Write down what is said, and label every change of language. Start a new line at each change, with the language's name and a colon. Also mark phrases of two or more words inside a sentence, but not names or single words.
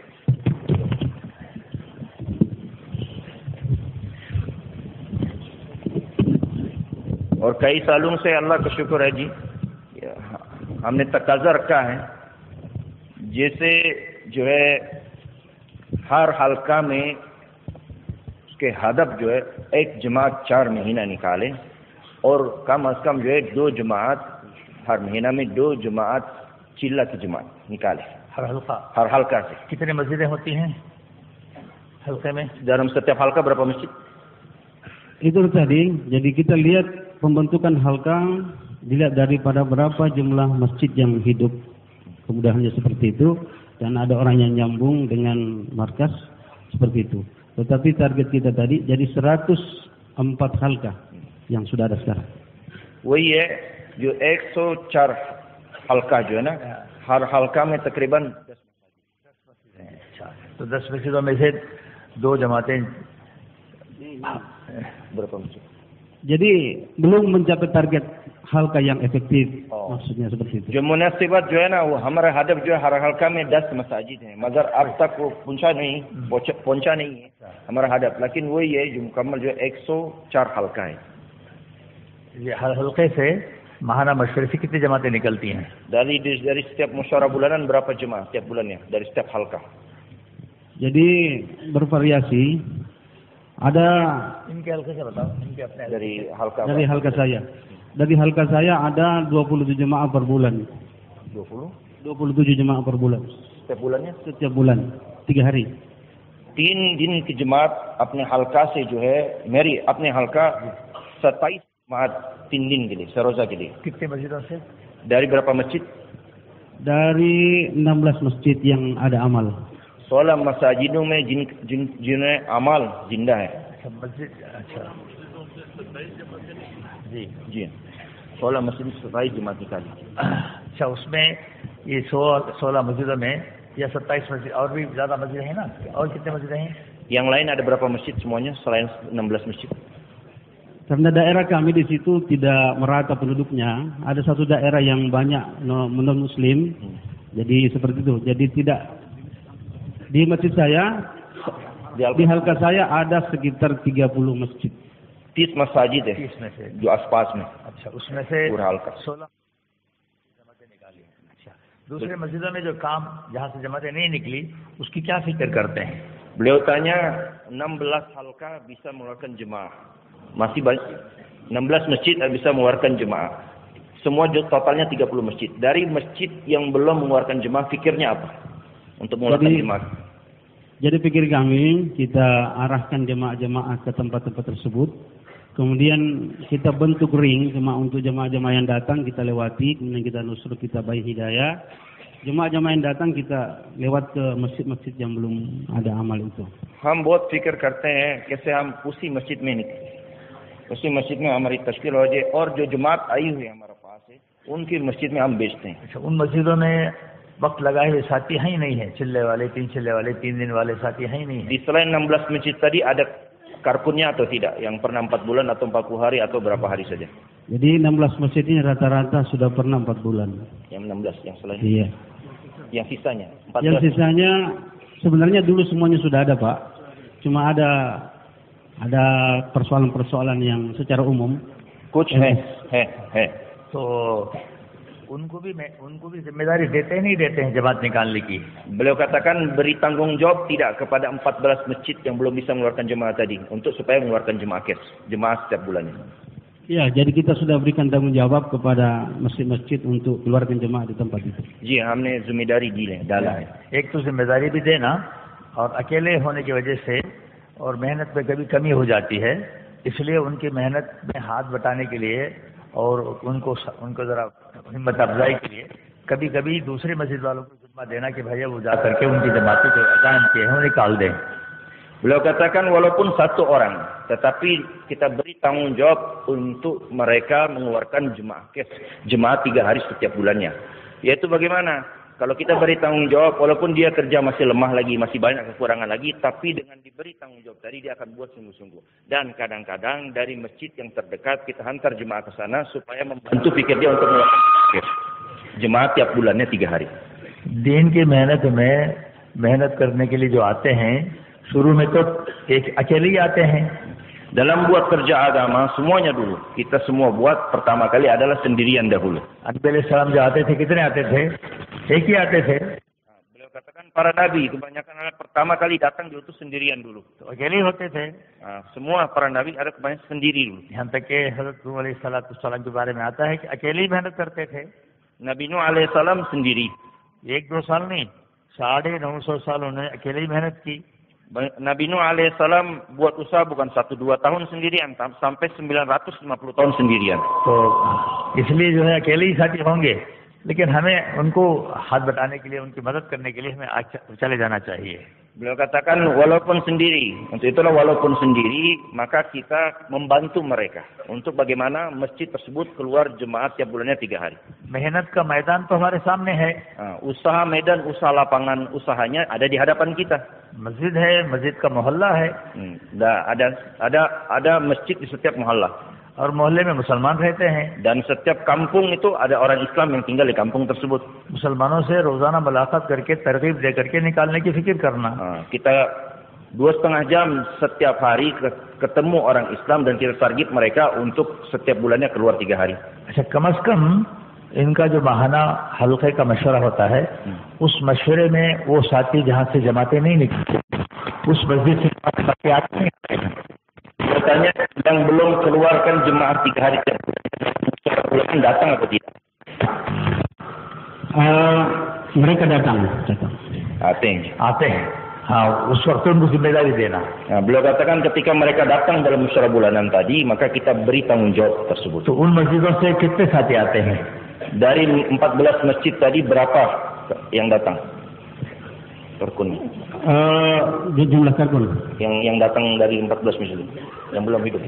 Hindi: अल्लाह का शुक्र है जी हमने तकाजा रखा है जैसे जो है हर हल्का में उसके हदफ जो है एक जमात 4 महीना निकाले और कम अज कम जो है 2 जमात हर महीना में 2 जमात चिल्ला की जमात निकाले हर हल्का से कितने मस्जिदें होती हैं हल्के में
Malay: dalam setiap halka berapa masjid
Indonesian: itu tadi jadi kita lihat pembentukan halka dilihat daripada berapa jumlah masjid yang hidup kemudahannya seperti itu dan ada orang yang nyambung dengan markas seperti itu. Tetapi target kita tadi jadi 104 halka yang sudah ada sekarang.
Hindi: वही है जो 104 हल्का जो है ना हर हल्का में तकरीबन 10 मस्जिद हैं तो 10 मस्जिदों में से 2 जमातें
Malay: berapa masjid
Indonesian: jadi belum mencapai target halka yang efektif maksudnya seperti itu.
Hindi: जो मुनासिबत जो है ना वो हमारा हदफ जो है हर हल्का में 10 मसाजिद हैं मगर अब तक वो पहुंचा नहीं है हमारा हदफ लेकिन वही है जो मुकम्मल जो 104 हल्का है ये हर हल्के से महाना मशवरे से कितनी जमातें निकलती हैं
Malay: dari setiap musyawarah bulanan berapa jemaah setiap bulannya dari setiap halka
Indonesian: jadi bervariasi ada
Hindi: इनके हल्के से बताओ इनके अपने
Malay: dari halka
Indonesian: dari halka saya ada 27 jemaah per bulan 27 jemaah per bulan
Malay: setiap bulannya
Indonesian: setiap bulan 3 hari
Hindi: 3 दिन की जमात अपने हल्का से जो है मेरी अपने हल्का 27 जमात 3 दिन के लिए सरोजा के लिए कितने मस्जिदों से
Malay: dari berapa masjid
Indonesian: dari 16 masjid yang ada amal
Hindi: 16 मसाजिदों में जिन्हें अमाल जिंदा है मस्जिद अच्छा जी 16 मस्जिद 27 जमात निकाली अच्छा उसमें ये 16 मस्जिदों में या 27 मस्जिद और भी ज़्यादा मस्जिद हैं ना और कितने मस्जिद हैं
Malay: yang lain ada berapa masjid semuanya selain 16 masjid
Indonesian: karena daerah kami di situ tidak merata penduduknya ada satu daerah yang banyak non muslim jadi seperti itu jadi tidak di masjid saya di halka saya ada sekitar 30 masjid
Hindi: 30 मसाजिद है 30 में से जो आसपास में अच्छा उसमें से पूरा हल्का 16 जमातें निकाली अच्छा दूसरे मस्जिदों में जो काम जहाँ से जमातें नहीं निकली उसकी क्या फिक्र करते हैं
Malay: beliau tanya 16 halka bisa mengeluarkan jemaah masih banyak 16 masjid bisa mengeluarkan jemaah semua totalnya 30 masjid dari masjid yang belum mengeluarkan jemaah fikirnya apa untuk mengeluarkan jemaah
Indonesian: jadi pikir kami kita arahkan jemaah-jemaah ke tempat-tempat tersebut kemudian kita bentuk ring untuk jemaah-jemaah yang datang kita lewati kemudian kita nusur kita bagi hidayah jemaah-jemaah yang datang kita lewat ke masjid-masjid yang belum ada amal itu
Hindi: हम बहुत फिक्र करते हैं कैसे हम उसी मस्जिद में निकले उसी मस्जिद में हमारी तश्कील हो जाए और जो जमात आई हुई हमारे पास है उनकी मस्जिद में हम बेचते हैं अच्छा उन मस्जिदों में वक्त लगाए हुए साथी हैं ही नहीं है चिल्ले वाले 3 दिन वाले साथी हैं ही नहीं है
Malay: di selain 16 masjid tadi ada karpunnya atau tidak yang pernah 4 bulan atau 40 hari atau berapa hari saja
Indonesian: jadi 16 masjid ini rata-rata sudah pernah 4 bulan
Malay: yang 16 yang selain
Indonesian: iya
Malay: yang sisanya 14.
Indonesian: Yang sisanya sebenarnya dulu semuanya sudah ada Pak cuma ada persoalan-persoalan yang secara umum
Hindi: कुछ है। तो उनको भी जिम्मेदारी देते नहीं देते हैं जमात निकालने की?
Malay: Beliau katakan beri tanggungjawab tidak kepada 14 masjid yang belum bisa mengeluarkan jemaah tadi untuk supaya mengeluarkan jemaah setiap bulannya.
Indonesian: Ya, jadi kita sudah berikan tanggung jawab kepada masjid-masjid untuk keluarkan jemaah di tempat itu.
Hindi: जी हमने जिम्मेदारी दी है डाला है. एक तो जिम्मेदारी भी देना और अकेले होने की वजह से और मेहनत में कभी कमी हो जाती है, इसलिए उनकी मेहनत में हाथ बटाने के लिए और उनको जरा हिम्मत अफजाई के लिए कभी कभी दूसरी मस्जिद वालों को जिम्मा देना कि भैया वो जा करके उनकी जमातें जो अजान किए हैं वो निकाल दें.
Malay: Beliau katakan walaupun satu orang, tetapi kita beri tanggung jawab untuk mereka mengeluarkan jemaah 3 hari setiap bulannya. Yaitu bagaimana? Kalau kita beri tanggung jawab, walaupun dia kerja masih lemah lagi, masih banyak kekurangan lagi, tapi dengan diberi tanggung jawab tadi dia akan buat sungguh-sungguh. Dan kadang-kadang dari masjid yang terdekat kita hantar jemaah ke sana supaya membantu pikir dia untuk mengeluarkan jemaah tiap bulannya 3 hari.
Hindi: दीन की मेहनत करने के लिए जो आते हैं, शुरू में तो एक अकेले ही आते हैं.
Malay: Dalam buat kerja agama semuanya dulu kita semua buat pertama kali adalah sendirian dahulu.
Hindi: नबी अलैहिस्सलाम जो आते थे कितने आते थे? एक ही आते थे.
Malay: Beliau katakan para nabi kebanyakan adalah pertama kali datang diutus sendirian dulu.
Hindi: तो अकेले ही होते थे.
Malay: Semua para nabi ada kebanyakan sendiri dulu.
Hindi: यहाँ तक के हज़रत नूह अलैहिस्सलाम के बारे में आता है कि अकेले ही मेहनत करते थे.
Malay: Nabi Nuh alaihissalam sendiri.
Hindi: 1-2 साल नहीं, 950 साल उन्होंने अकेले ही मेहनत की.
Malay: Nabi Nuh alaihissalam buat usaha bukan 1-2 tahun sendirian, sampai 950 tahun sendirian.
Hindi: तो इसलिए जो है अकेले ही साथी होंगे, लेकिन हमें उनको हाथ बटाने के लिए, उनकी मदद करने के लिए हमें चले जाना चाहिए.
Malay: Beliau katakan walaupun sendiri, untuk itulah walaupun sendiri, maka kita membantu mereka untuk bagaimana masjid tersebut keluar jemaah tiap bulannya 3 hari.
Hindi: मेहनत का मैदान तो हमारे सामने है.
Malay: Usaha medan, usaha lapangan usahanya ada di hadapan kita.
Hindi: मस्जिद है, मस्जिद का मोहल्ला है.
Malay: Ada masjid di setiap mohalla.
Hindi: और मोहल्ले में मुसलमान रहते हैं.
Malay: Dan setiap kampung itu ada orang Islam yang tinggal di kampung tersebut.
Hindi: मुसलमानों से रोजाना मुलाकात करके तरगीब दे करके निकालने की फिक्र करना.
Malay: Kita 2,5 jam setiap hari ketemu orang Islam dan kita target mereka untuk setiap bulannya keluar 3 hari.
Hindi: अच्छा, कम से कम इनका जो माहाना हल्के का मशवरा होता है, उस मशवरे में वो साथी जहाँ से जमाते नहीं निकलते, उस मस्जिद से साथी आते हैं.
Malay: Bertanya yang belum keluarkan jemaah 3 hari bulan datang atau tidak?
Indonesian: Mereka datang. Aten.
Hindi: हाँ, उस वक्त उनको जिम्मेदारी देना.
Malay: Beliau katakan ketika mereka datang dalam musyawarah bulanan tadi, maka kita beri tanggung jawab tersebut.
Hindi: तो उन मस्जिदों से कितने साथी आते हैं?
Malay: Dari 14 masjid tadi berapa yang datang? Terkun. Jumlah karkun. Yang datang dari 14 masjid yang belum hidup.